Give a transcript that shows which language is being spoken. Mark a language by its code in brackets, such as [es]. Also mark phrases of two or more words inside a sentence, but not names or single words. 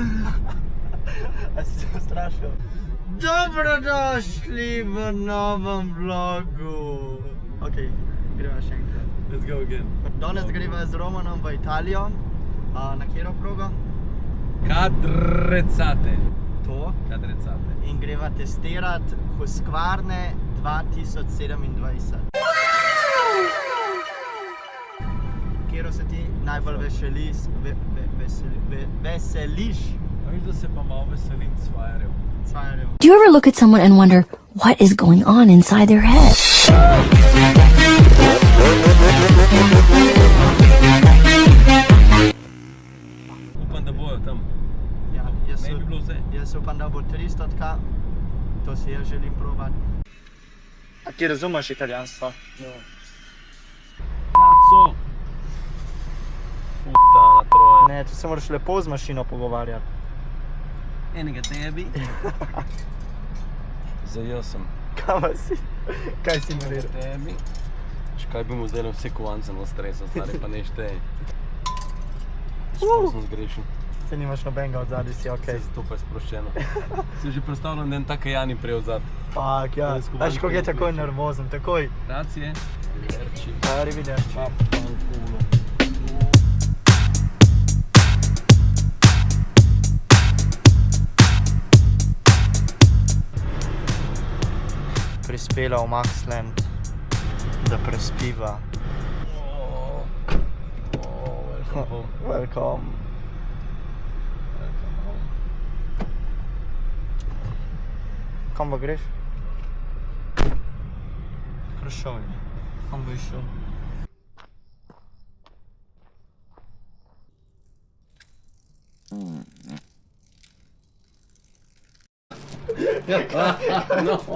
[sl] A si se ustrašil? Dobrodošli v novem vlogu! Ok, greva še enkrat. [en] Let's go again. [sl] Danes greva z Romanom v Italijo. Na katero progo? Cadrezzate. To. Cadrezzate. In greva testirat Husqvarna 2027. Kjero se ti najbolj veseliš? Viš, da se pa malo veselim cvajerjev. Cvajerjev. [en] Do you ever look at someone and wonder what is going on inside their head? [sl] Upam, da bojo tam. Ja, Ne bi bilo vse. jaz upam, da bo 300, to si jaz želim probati. A ti razumeš italijanstvo? [it] Cazzo! Puttana troja. [sl] Ne, tu se moraš lepo z mašino pogovarjati. Enega tebi. Zajel sem. Kaj si? Kaj si naredil? Tebi. Kaj bi mu zdaj vse kovance na stresu, stari pa ne šteje. Sploh sem zgrešil. Se nimaš nobenega od zadaj, si okej. To pa je sproščeno. Sem že predstavljal, da je en tak Jani prej od zad. Fak, ja. Znaš, kako je takoj nervozen, takoj. [it] Grazie. Arrivederci. Arrivederci. Vaffanculo. [sl] Prispela v Maxland, da prespiva. [en] Welcome home. Welcome. [sl] Kam pa greš? Hrušovje. Kam bi šel? No.